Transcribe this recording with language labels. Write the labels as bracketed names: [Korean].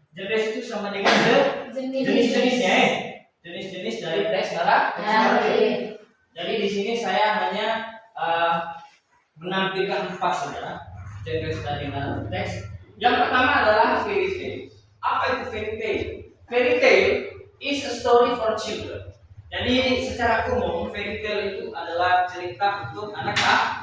[Indonesian] Genres itu sama dengan jenis-jenisnya, jenis-jenis dari teks naratif. Jadi di sini saya hanya menampilkan 4 saja genres dari narrative text. Yang pertama adalah fairy tale. Apa itu fairy tale? [English] Fairy tale is a story for children. [Indonesian] Jadi secara umum fairy tale itu adalah cerita untuk anak-anak.